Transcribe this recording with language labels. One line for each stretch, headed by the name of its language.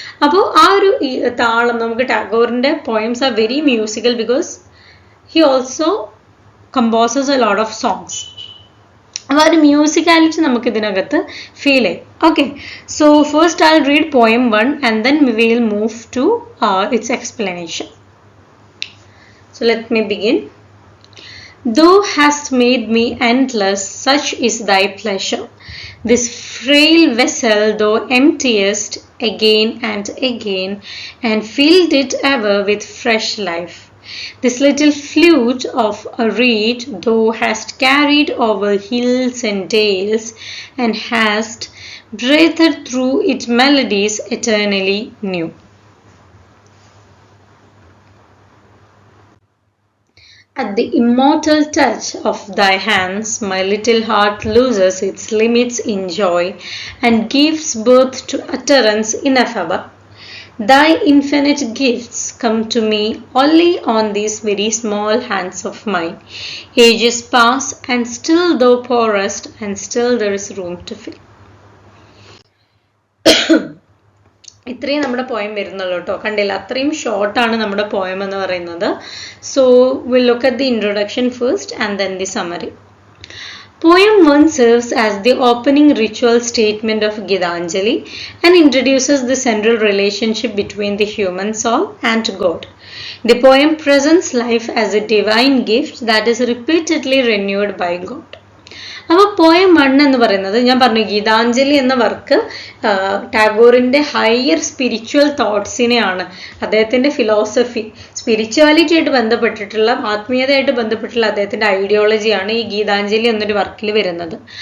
Malayalam: അപ്പോൾ ആ ഒരു താളം നമുക്ക്
English: ടാഗോറിന്റെ poems are very musical because he also composes a lot of songs.
Malayalam: അപ്പോൾ ആ ഒരു മ്യൂസിക്കാലിറ്റി നമുക്ക് ഇതിനകത്ത് ഫീൽ ചെയ്യും.
English: Okay, so first I will read poem 1 and then we will move to its explanation. So let me begin. Thou hast made me endless, such is thy pleasure. This frail vessel thou emptiest again and again, and filled it ever with fresh life. This little flute of a reed thou hast carried over hills and dales, and hast breathed through it melodies eternally new. At the immortal touch of thy hands, my little heart loses its limits in joy and gives birth to utterance ineffable. Thy infinite gifts come to me only on these very small hands of mine. Ages pass and still thou pourest, and still there is room to fill.
Malayalam: ഇത്രയും നമ്മുടെ poem വരുന്നുള്ളൂ കേട്ടോ. കണ്ടില്ല, അത്രയും ഷോർട്ടാണ് നമ്മുടെ poem എന്ന് പറയുന്നത്.
English: So will look at the introduction first and then the summary. Poem 1 serves as the opening ritual statement of Gitanjali and introduces the central relationship between the human soul and God. The poem presents life as a divine gift that is repeatedly renewed by God.
Malayalam: അപ്പോൾ poem 1 എന്ന് പറയുന്നത് ഞാൻ പറഞ്ഞു ഗീതാഞ്ജലി എന്ന work ടാഗോറിന്റെ higher spiritual തോട്ട്സിനെയാണ്, അദ്ദേഹത്തിന്റെ philosophy, spirituality ആയിട്ട് ബന്ധപ്പെട്ടിട്ടുള്ള, ആത്മീയതയായിട്ട് ബന്ധപ്പെട്ടുള്ള അദ്ദേഹത്തിന്റെ ഐഡിയോളജിയാണ് ഈ ഗീതാഞ്ജലി എന്നൊരു വർക്കിൽ വരുന്നത്.